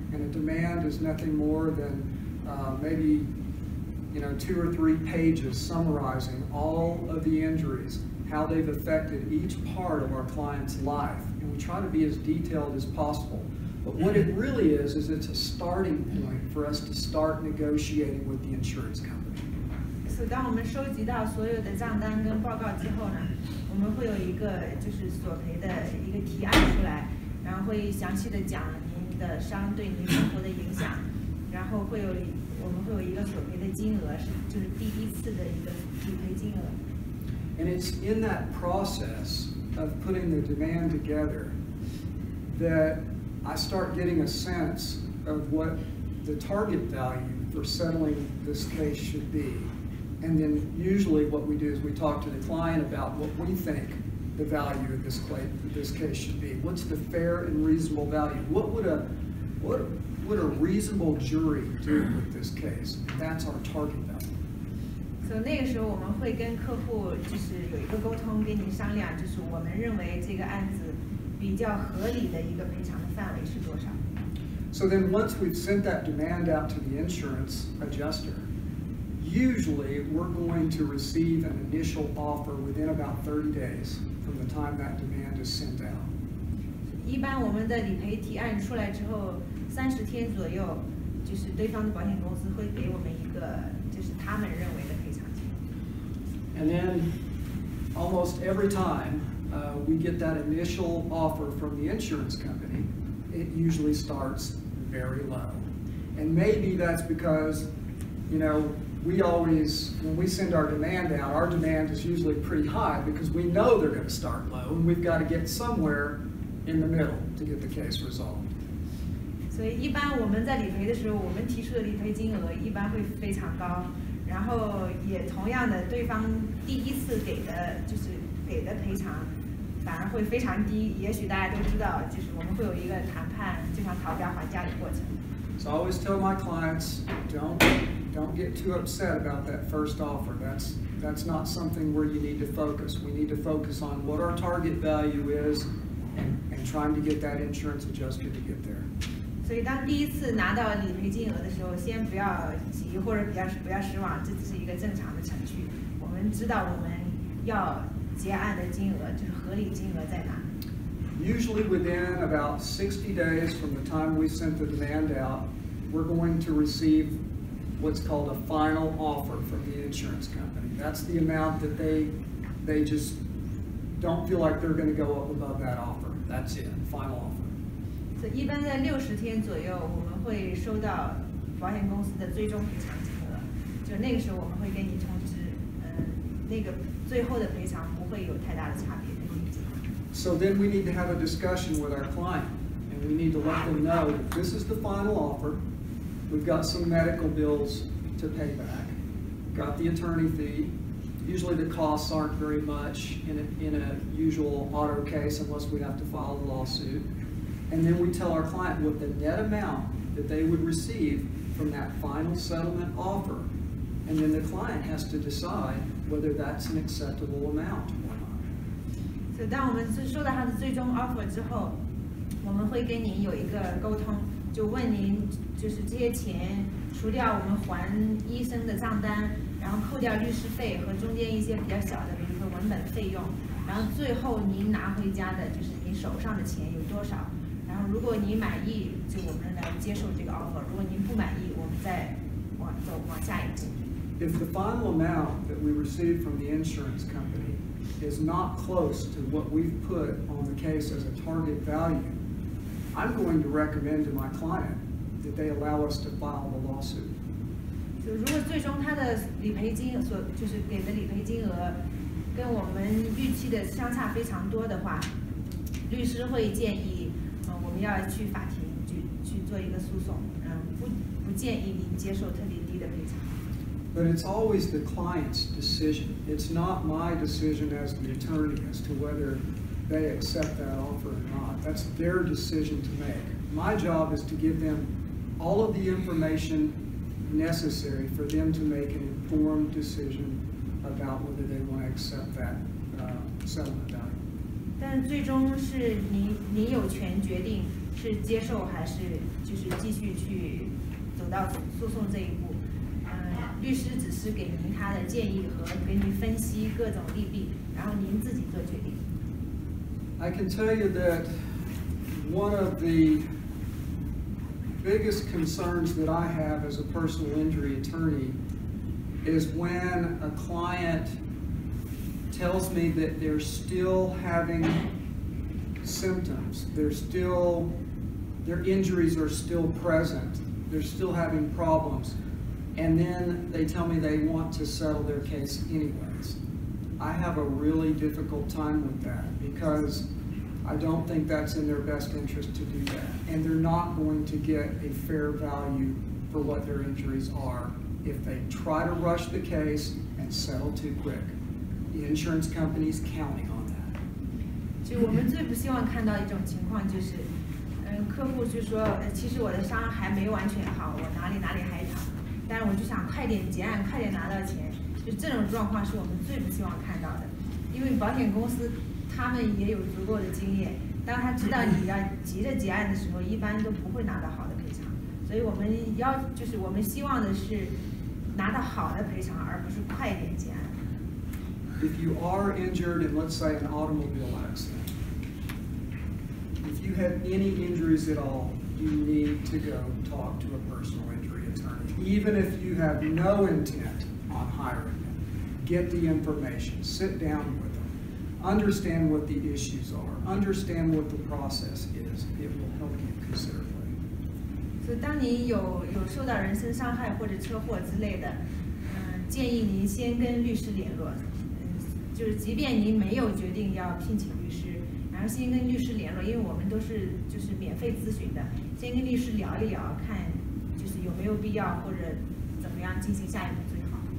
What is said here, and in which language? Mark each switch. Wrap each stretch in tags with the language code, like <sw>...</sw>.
<en>And a demand is nothing more than maybe 2 or 3 pages summarizing all of the injuries, how they've affected each part of our client's life. And we try to be as detailed as possible. But what it really is it's a starting point for us to start negotiating with the insurance company.</en> <zh>所以当我们收集到所有的账单跟报告之后呢，我们会有一个就是索赔的一个提案出来，然后会详细的讲您的伤对您生活的影响，然后我们会有一个索赔的金额就是第一次的一个理赔金额。</zh> <en>And it's in that process of putting the demand together that I start getting a sense of what the target value for settling this case should be. And then usually what we do is we talk to the client about what we think the value of this case should be. What's the fair and reasonable value? What would a reasonable jury do with this case? That's our target value.</en> <zh>所以那个时候我们会跟客户就是有一个沟通，跟您商量，就是我们认为这个案子比较合理的一个赔偿的范围是多少。</zh> <en>So then once we've sent that demand out to the insurance adjuster, usually we're going to receive an initial offer within about 30 days from the time that demand is sent out.</en> <zh>一般我们的理赔提案出来之后，30天左右，就是对方的保险公司会给我们一个就是他们认为的赔偿金。</zh> <en>And then almost every time we get that initial offer from the insurance company, it usually starts very low. And maybe that's because, we always, when we send our demand out, our demand is usually pretty high because we know they're going to start low and we've got to get somewhere in the middle to get the case resolved.</en> <zh>所以一般我们在理赔的时候，我们提出的理赔金额一般会非常高，然后也同样的，对方第一次给的赔偿反而会非常低。也许大家都知道，就是我们会有一个谈判，就像讨价还价的过程。</zh> <en>So I always tell my clients, don't get too upset about that first offer. That's not something where you need to focus. We need to focus on what our target value is and trying to get that insurance adjuster to get there.</en> <zh>所以当第一次拿到理赔金额的时候，先不要急或者不要失望，这只是一个正常的程序。我们知道我们要结案的金额就是合理金额在哪。</zh> <en>Usually within about 60 days from the time we sent the demand out, we're going to receive what's called a final offer from the insurance company. That's the amount that they just don't feel like they're going to go up above that offer. That's it, final offer.</en> <zh>所以一般在60天左右，我们会收到保险公司的最终赔偿金额。就那个时候，我们会跟你通知，那个最后的赔偿不会有太大的差别。</zh> <en>So then we need to have a discussion with our client, and we need to let them know that this is the final offer. We've got some medical bills to pay back. Got the attorney fee. Usually the costs aren't very much in a usual auto case unless we have to file a lawsuit. And then we tell our client what the net amount that they would receive from that final settlement offer. And then the client has to decide whether that's an acceptable amount or not.</en> <zh>所以当我们收到他的最终 offer 之后，我们会跟您有一个沟通，就问您就是这些钱除掉我们还医生的账单，然后扣掉律师费和中间一些比较小的，比如说文本费用，然后最后您拿回家的就是您手上的钱有多少。然后如果您满意，就我们来接受这个 offer； 如果您不满意，我们再往下一步。</zh> <en>If the final amount that we receive from the insurance company is not close to what we've put on the case as a target value, I'm going to recommend to my client that they allow us to file the lawsuit.</en> <zh>就如果最终他的理赔金就是给的理赔金额跟我们预期的相差非常多的话，律师会建议我们要去法庭去做一个诉讼，不建议您接受特别低的赔偿。</zh> <en>But it's always the client's decision. It's not my decision as the attorney as to whether they accept that offer or not. That's their decision to make. My job is to give them all of the information necessary for them to make an informed decision about whether they want to accept that settlement value.</en> <zh>但最终是你有权决定是接受还是就是继续去走到诉讼这一步。律师只是给您他的建议和给你分析各种利弊，然后您自己做决定。</zh> <en>I can tell you that one of the biggest concerns that I have as a personal injury attorney is when a client tells me that they're still having symptoms, their injuries are still present, they're still having problems, and then they tell me they want to settle their case anyways. I have a really difficult time with that because I don't think that's in their best interest to do that. And they're not going to get a fair value for what their injuries are if they try to rush the case and settle too quick. The insurance company's counting on that.</en> <zh>就我们最不希望看到一种情况就是，客户就说，其实我的伤还没完全好，我哪里还疼，但是我就想快点结案，快点拿到钱，就这种状况是我们最不希望看到的，因为保险公司他们也有足够的经验，当他知道你要急着结案的时候，一般都不会拿到好的赔偿，所以我们就是我们希望的是拿到好的赔偿，而不是快一点结案。</zh> <en>If you are injured in, let's say, an automobile accident, if you have any injuries at all, you need to go talk to a personal injury attorney. Even if you have no intent on hiring them, get the information, sit down with them, understand what the issues are, understand what the process is. It will help you considerably.</en> <zh>所以当你有受到人身伤害或者车祸之类的，建议您先跟律师联络。就是即便您没有决定要聘请律师，然后先跟律师联络，因为我们都是就是免费咨询的，先跟律师聊一聊，看就是有没有必要或者怎么样进行下一步最好。</zh>